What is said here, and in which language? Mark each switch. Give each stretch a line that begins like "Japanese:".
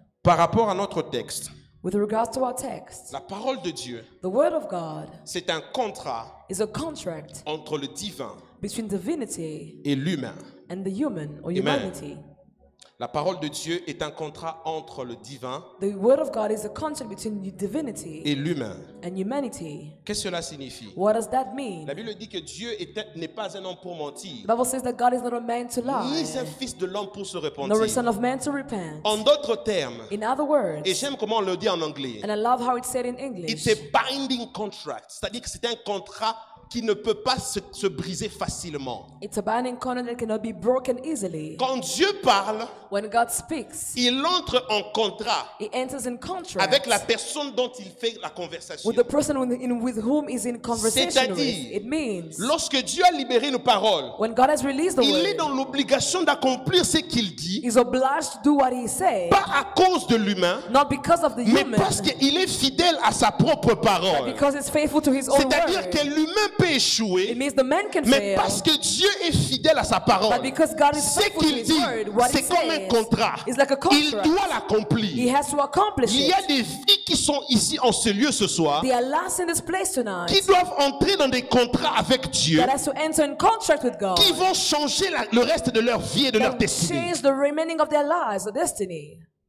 French: par rapport à notre texte?
English: With regards to our text,
French: La parole de Dieu,
English: the word of God
French: c'est un contrat
English: is a contract
French: entre le divin
English: between divinity
French: et l'humain.
English: and the human or
French: Amen.
English: humanity.
French: La parole de Dieu est un contrat entre le divin
English: The word of God is a contract between divinity
French: et l'humain.
English: and humanity.
French: Qu'est-ce que cela signifie?
English: What does that mean?
French: La Bible dit que Dieu n'est pas un homme pour mentir,
English: The Bible says that God is not a man to
French: ni
English: lie,
French: un fils de l'homme pour se
English: nor a
French: repentir.
English: son of man to repent.
French: En d'autres termes,
English: In other words,
French: et j'aime comment on le dit en anglais,
English: and I love how it's said in English, it's a binding contract,
French: c'est-à-dire que c'est un contrat qui ne peut pas se briser facilement.
English: it's a binding contract that cannot be broken easily.
French: Quand Dieu parle,
English: When God speaks,
French: il entre en contrat
English: He enters in contract
French: avec la personne dont il fait la conversation.
English: with the person with whom he's in conversation with.
French: C'est-à-dire,
English: It means
French: lorsque Dieu a libéré une parole,
English: when God has released the
French: il est dans l'obligation d'accomplir ce qu'il dit,
English: He's obliged to do what He says,
French: pas à cause de l'humain,
English: not because of the
French: mais
English: human,
French: parce qu'il est fidèle à sa propre
English: but
French: parole.
English: because He's faithful to His own
French: C'est-à-dire que
English: word.
French: l'humain peut
English: It
French: échouer,
English: means the man can
French: mais
English: fail,
French: parce que Dieu est fidèle à sa
English: but
French: parole.
English: because God is
French: Ce
English: faithful to
French: qu'il
English: His
French: dit,
English: word, what He
French: c'est comme un
English: says
French: contrat.
English: is like a
French: Il
English: contract.
French: doit
English: He
French: l'accomplir.
English: has to accomplish
French: Il y
English: it.
French: a des vies qui sont ici en ce lieu ce soir,
English: They are last in this place tonight
French: qui doivent entrer dans des contrats avec Dieu,
English: that has to enter in contract with God,
French: qui vont changer le reste de leur vie et de leur
English: that
French: destinée.
English: change the remaining of their lives, the destiny.